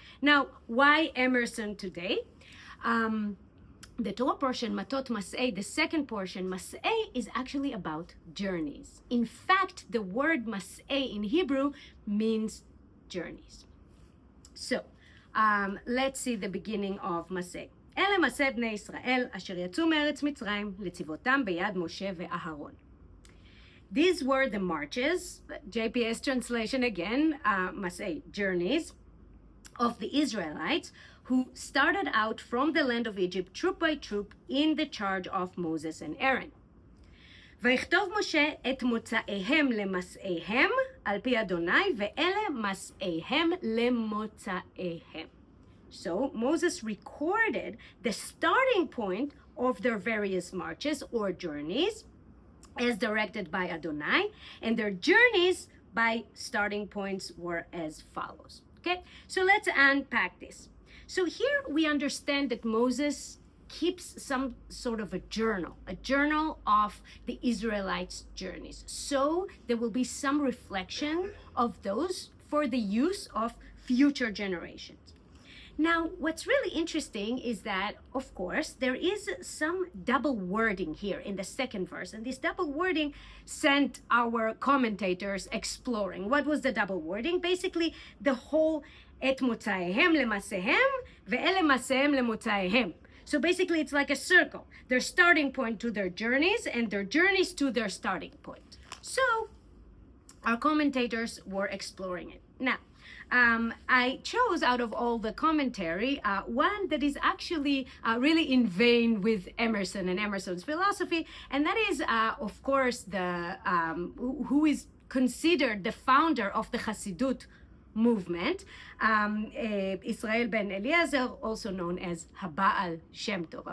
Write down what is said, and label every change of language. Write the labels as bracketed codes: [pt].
[en] Now, why Emerson today? The Torah portion, Matot-Masei, the second portion, Masei, is actually about journeys. In fact, the word Masei in Hebrew means journeys. So, let's see the beginning of Masei. [he] אלה מעשה בני ישראל, אשר יצאו מארץ מצרים, לצבאותם ביד משה ואהרון. [en] These were the marches, JPS translation again, Masei, journeys, of the Israelites, who started out from the land of Egypt troop by troop in the charge of Moses and Aaron. [he] ויכתוב משה את מוצאיהם למסעיהם על פי אדוני, ואלה מסעיהם למוצאיהם. [en] So Moses recorded the starting point of their various marches or journeys as directed by Adonai, and their journeys by starting points were as follows. Okay, so let's unpack this. So here we understand that Moses keeps some sort of a journal of the Israelites' journeys. So there will be some reflection of those for the use of future generations. Now, what's really interesting is that, of course, there is some double wording here in the second verse, and this double wording sent our commentators exploring. What was the double wording? Basically, the whole [he] את מוצאיהם למעשיהם ואלה מעשיהם למוצאיהם. [en] So basically it's like a circle. Their starting point to their journeys and their journeys to their starting point. So our commentators were exploring it. Now, I chose out of all the commentary one that is actually really in vein with Emerson and Emerson's philosophy, and that is, of course, the who is considered the founder of the Hasidut movement, Israel ben Eliezer, also known as Baal Shem Tov.